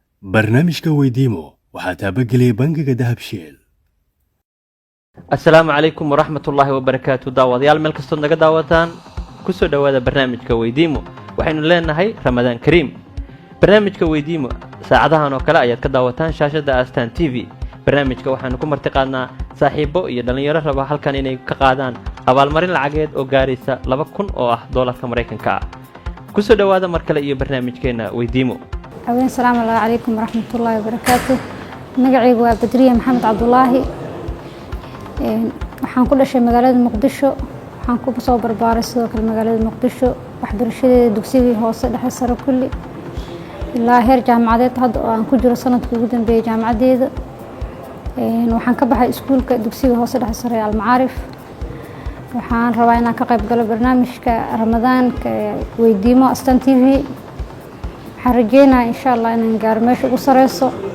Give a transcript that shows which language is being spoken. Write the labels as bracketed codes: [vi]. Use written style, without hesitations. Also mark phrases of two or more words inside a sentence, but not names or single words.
[so] barnaamijka weydiimo waxaa taabageliyay bangiga dahabshiil. [ar] السلام عليكم ورحمة الله وبركاته [so] داوديال مeel kastood naga daawataan ku soo dhawaada barnaamijka weydiimo waxaynu leenahay [ar] رمضان كريم [so] barnaamijka weydiimo saacadahan oo kale ayaad ka daawataan shaashada Astaan TV barnaamijka waxaanu ku martiqaadnaa saaxiibo iyo dhalinyaro raba halkan inay ka qaadaan abaalmarin lacageed oo gaaraysa 2,000 oo ah doolarka Mareykanka ah ku soo dhawaada mar kale iyo barnaamijkeena weydiimo. [ar] السلام عليكم ورحمة الله وبركاته [so] magacaygu waa Badriya Maxamed Cabdullaahi waxaan ku dhashay magaalada Muqdisho waxaan ku soo barbaaray sidoo kale magaalada Muqdisho waxbarashadeeda dugsiga hoose dhexe sare kulli ilaa heer jaamacadeed hadda oo aan ku jiro sanadkii ugu dambeeyay jaamacadeeda waxaan ka baxay iskuulka dugsiga hoose dhexe sare Al-Maarif waxaan rabaa inaan ka qayb galo barnaamijka Ramadaanka weydiimo Astaan TV waxaan rajeynayaa [ar] إن شاء الله [so] inaan gaaro meesha ugu sareyso.